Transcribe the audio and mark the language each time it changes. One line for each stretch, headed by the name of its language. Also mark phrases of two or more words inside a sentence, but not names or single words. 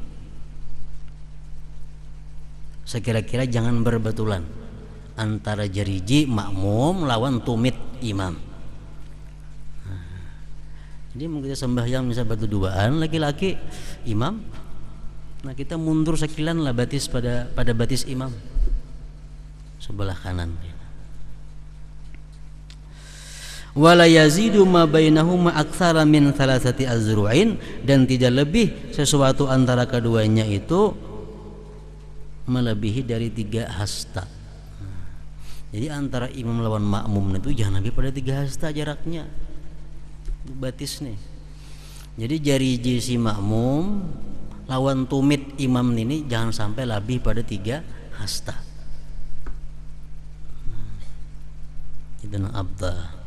Banjar: Sekira-kira jangan berbetulan antara jariji makmum lawan tumit imam. Jadi mungkin kita sembahyang misal berduaan laki-laki imam, nah kita mundur sekilan lah batis pada batis imam sebelah kanan.
Arabic: ولا يزيد ما بينهما أكثر من ثلاثة أذرع,
Banjar: dan tidak lebih sesuatu antara keduanya itu melebihi dari 3 hasta. Jadi antara imam lawan makmum itu jangan lebih pada 3 hasta jaraknya. Batis nih. Jadi jariji si makmum lawan tumit imam ini jangan sampai lebih pada 3 hasta. Itu nang abda.